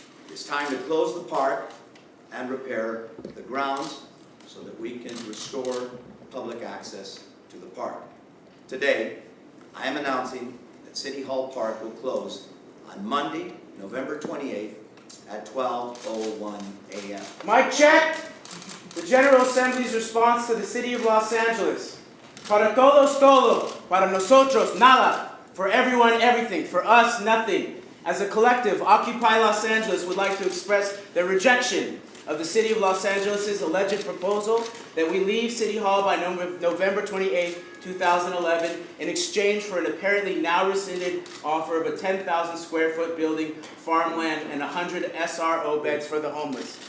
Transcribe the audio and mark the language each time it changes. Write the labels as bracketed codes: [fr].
[en] It's time to close the park and repair the grounds so that we can restore public access to the park. Today, I am announcing that City Hall Park will close on Monday, November 28th at 12:01 a.m. Mic check! The General Assembly's response to the City of Los Angeles. [es] Para todos todo, para nosotros nada. [en] For everyone, everything. For us, nothing. As a collective, Occupy Los Angeles would like to express their rejection of the City of Los Angeles' alleged proposal that we leave City Hall by November 28, 2011, in exchange for an apparently now rescinded offer of a 10,000 square foot building, farmland, and 100 SRO beds for the homeless.